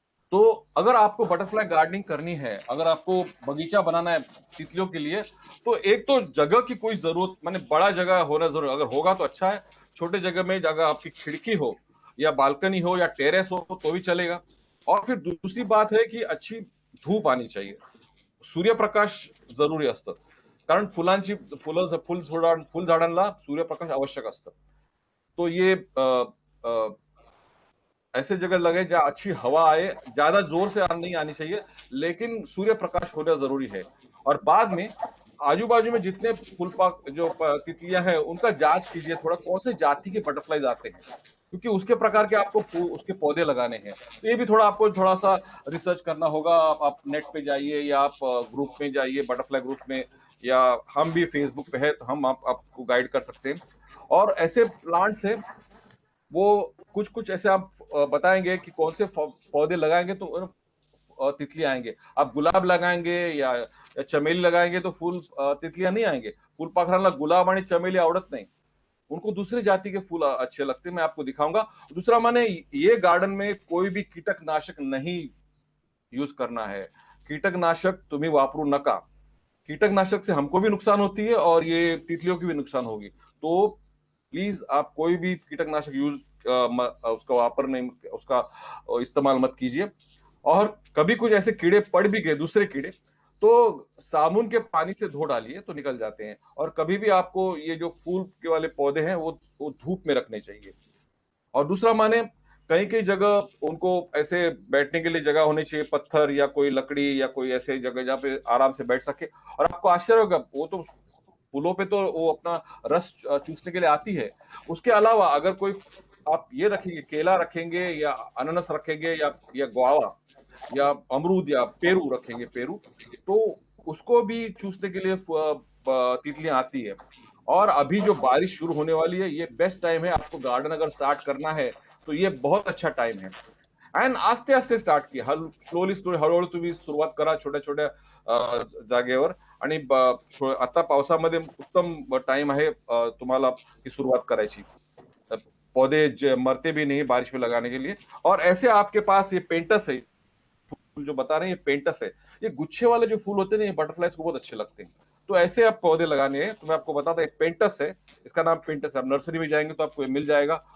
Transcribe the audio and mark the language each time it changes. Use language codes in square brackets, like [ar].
[hi] तो अगर आपको बटरफ्लाई गार्डनिंग करनी है, अगर आपको बगीचा बनाना है तितलियों के लिए, तो एक तो जगह की कोई जरूरत, माने बड़ा जगह होना जरूर, अगर होगा तो अच्छा है। छोटे जगह में अगर आपकी खिड़की हो या बालकनी हो या टेरेस हो तो भी चलेगा। और फिर दूसरी बात है कि अच्छी धूप आनी चाहिए, [mr] सूर्यप्रकाश जरुरी असतं। कारण फुलझाडांना सूर्यप्रकाश आवश्यक असतं। [hi] तो ये ऐसे जगह लगे जहाँ अच्छी हवा आए, ज्यादा जोर से नहीं आनी चाहिए, लेकिन सूर्य प्रकाश होना जरूरी है। और बाद में आजू बाजू में जितने तितलियां हैं उनका जांच कीजिए थोड़ा, कौन से जाति के बटरफ्लाईज आते हैं, क्योंकि उसके प्रकार के आपको उसके पौधे लगाने हैं। तो ये भी थोड़ा आपको थोड़ा सा रिसर्च करना होगा। आप नेट पे जाइए, या आप ग्रुप में जाइए, बटरफ्लाई ग्रुप में, या हम भी फेसबुक पे है तो हम आपको गाइड कर सकते हैं। और ऐसे प्लांट्स है वो कुछ कुछ ऐसे आप बताएंगे कि कौन से पौधे लगाएंगे तो तितली आएंगे। आप गुलाब लगाएंगे या चमेली लगाएंगे तो फूल तितलियां नहीं आएंगे। [mr] फुलपाखराला गुलाब आणि चमेली आवडत नाही, [hi] उनको दूसरी जाति के फूल अच्छे लगते हैं। मैं आपको दिखाऊंगा। दूसरा, माने ये गार्डन में कोई भी कीटकनाशक नहीं यूज करना है। [mr] कीटकनाशक तुम्ही वापरू नका। [hi] कीटकनाशक से हमको भी नुकसान होती है और ये तितलियों की भी नुकसान होगी। तो प्लीज आप कोई भी कीटकनाशक यूज उसका वापर नहीं, उसका इस्तेमाल मत कीजिए। और कभी कुछ ऐसे कीड़े पड़ भी गए, दूसरे कीड़े, तो साबुन के पानी से धो डालिए तो निकल जाते हैं। और कभी भी आपको ये जो फूल के वाले पौधे हैं वो धूप में रखने चाहिए। और दूसरा, माने कहीं कहीं जगह उनको ऐसे बैठने के लिए जगह होनी चाहिए, पत्थर या कोई लकड़ी या कोई ऐसे जगह जहाँ पे आराम से बैठ सके। और आपको आश्चर्य होगा, वो तो फूलों पे तो वो अपना रस चूसने के लिए आती है। उसके अलावा अगर कोई आप ये रखेंगे, केला रखेंगे या अनानास रखेंगे या गुआवा या अमरूद या पेरू रखेंगे, पेरू, तो उसको भी चूसने के लिए तितलियां आती है। और अभी जो बारिश शुरू होने वाली है, ये बेस्ट टाइम है आपको गार्डन अगर स्टार्ट करना है तो ये बहुत अच्छा टाइम है। [mr] अँड [hi] आस्ते आस्ते स्टार्ट की, [mr] स्लोली स्लोली, हळूहळू तुम्ही सुरुवात करा छोट्या छोट्या जागेवर। आणि आता पावसामध्ये उत्तम टाइम आहे तुम्हाला ही सुरुवात करायची। [hi] पौधे मरते भी नहीं बारिश में लगाने के लिए। और ऐसे आपके पास ये पेंटस है, फूल जो बता रहे हैं, ये पेंटस है। ये गुच्छे वाले जो फूल होते हैं ये बटरफ्लाइज को बहुत अच्छे लगते हैं। तो ऐसे आप पौधे लगाने हैं तो मैं आपको बताता, एक पेंटस है, इसका नाम पेंटस है। आप नर्सरी में जाएंगे तो आपको ये मिल जाएगा।